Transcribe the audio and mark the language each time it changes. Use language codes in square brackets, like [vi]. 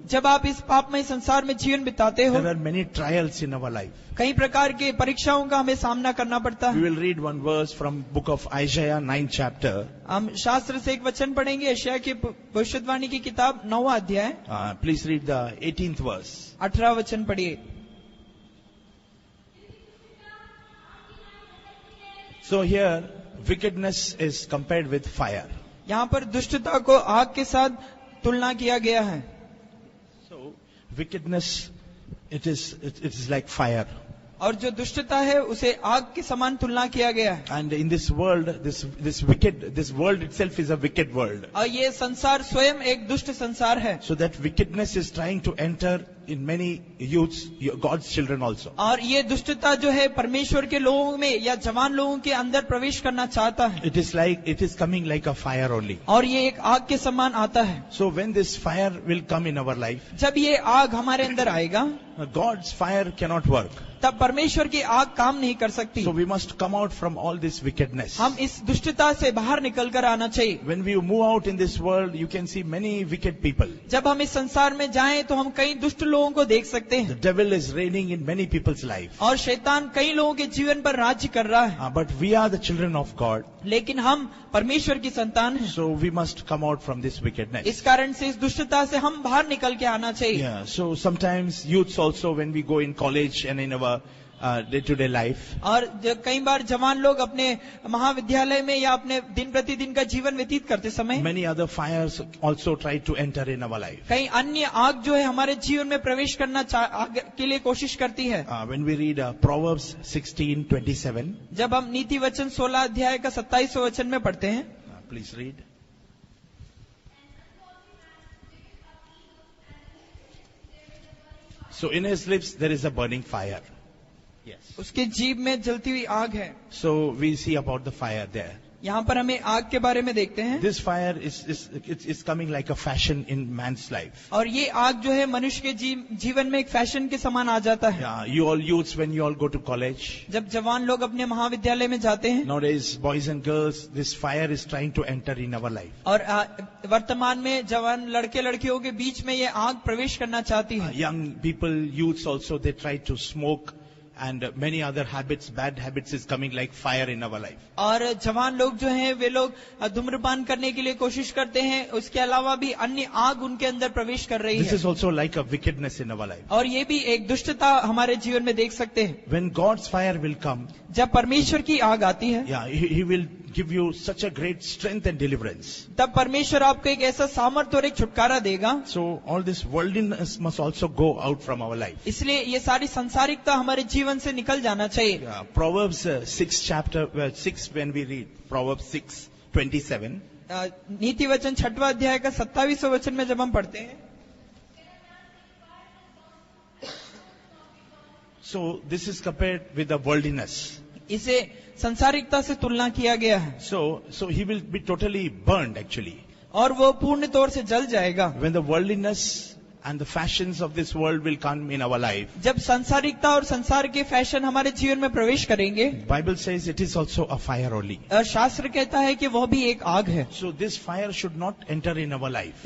[hi] जब आप इस पापमय संसार में जीवन बिताते हो, [en] there are many trials in our life. [hi] कई प्रकार के परीक्षाओं का हमें सामना करना पड़ता [en] We [hi] है। [en] will read one verse from book of Isaiah 9 chapter. [hi] हम शास्त्र से एक वचन पढ़ेंगे, यशायाह की भविष्यवाणी की किताब 9वां अध्याय। [en] Please read the 18th verse. [hi] 18वां वचन पढ़िए। [en] So here, wickedness is compared with fire. [hi] यहाँ पर दुष्टता को आग के साथ तुलना किया गया है। [en] So wickedness, it is like fire. [hi] और जो दुष्टता है उसे आग के समान तुलना किया गया है। [en] And in this world, this world itself is a wicked world. [hi] और ये संसार स्वयं एक दुष्ट संसार है। [en] So that wickedness is trying to enter in many youths, God's children also. [hi] और ये दुष्टता जो है परमेश्वर के लोगों में या जवान लोगों के अंदर प्रवेश करना चाहता है। [en] It is coming like a fire only. [hi] और ये एक आग के समान आता है। [en] So when this fire will come in our life, [hi] जब ये आग हमारे अंदर आएगा, [en] God's fire cannot work. [hi] तब परमेश्वर की आग काम नहीं कर सकती। [en] So we must come out from all this wickedness. [hi] हम इस दुष्टता से बाहर निकल कर आना चाहिए। [en] When we move out in this world, you can see many wicked people. [hi] जब हम इस संसार में जाएं तो हम कई दुष्ट लोगों को देख सकते [en] The [hi] हैं। [en] devil is reigning in many people's life. [hi] और शैतान कई लोगों के जीवन पर राज्य कर रहा है। [en] But we are the children of God. [hi] लेकिन हम परमेश्वर की संतान हैं। [en] So we must come out from this wickedness. [hi] इस कारण से इस दुष्टता से हम बाहर निकल के आना चाहिए। [en] Yeah. So sometimes youths also, when we go in college and in our day-to-day life, [hi] और कई बार जवान लोग अपने महाविद्यालय में या अपने दिन प्रतिदिन का जीवन व्यतीत करते समय [en] many other fires also try to enter in our life. [hi] कई अन्य आग जो है हमारे जीवन में प्रवेश करना के लिए कोशिश करती है। [en] When we read Proverbs 16:27, [hi] जब हम नीति वचन 16 अध्याय का 27वां वचन में पढ़ते हैं, [en] please read. So in his lips there is a burning fire. Yes. [hi] उसके जीभ में जलती हुई आग है। [en] So we see about the fire there. [hi] यहाँ पर हमें आग के बारे में देखते हैं। [en] This fire is coming like a fashion in man's life. [hi] और ये आग जो है मनुष्य के जीवन में एक फैशन के समान आ जाता है। [en] Yeah, you all youths, when you all go to college, [hi] जब जवान लोग अपने महाविद्यालय में जाते हैं, [en] nowadays boys and girls, this fire is trying to enter in our life. [hi] और वर्तमान में जवान लड़के लड़कियों के बीच में ये आग प्रवेश करना चाहती है। [en] Young people, youths also, they try to smoke, and many other habits, bad habits is coming like fire in our life. [hi] और जवान लोग जो हैं वे लोग धूम्रपान करने के लिए कोशिश करते हैं, उसके अलावा भी अन्य आग उनके अंदर प्रवेश कर रही [en] This [hi] है। [en] is also like a wickedness in our life. [hi] और ये भी एक दुष्टता हमारे जीवन में देख सकते हैं। [en] When God's fire will come, [hi] जब परमेश्वर की आग आती है, [en] yeah, He will give you such a great strength and deliverance. [hi] तब परमेश्वर आपको एक ऐसा सामर्थ्य और एक छुटकारा देगा। [en] So all this worldliness must also go out from our life. [hi] इसलिए ये सारी सांसारिकता हमारे जीवन से निकल जाना चाहिए। [en] Yeah, Proverbs 6 chapter 6, when we read Proverbs 6:27. [hi] नीति वचन 6वां अध्याय का 27वां वचन में जब हम पढ़ते हैं, [en] So this is compared with the worldliness. [hi] इसे सांसारिकता से तुलना किया गया है। [en] So he will be totally burned actually. [hi] और वो पूर्ण तौर से जल जाएगा। [en] When the worldliness and the fashions of this world will come in our life, [hi] जब सांसारिकता और संसार के फैशन हमारे जीवन में प्रवेश करेंगे, [en] Bible says it is also a fire only. [hi] शास्त्र कहता है कि वह भी एक आग है। [en] So this fire should not enter in our life.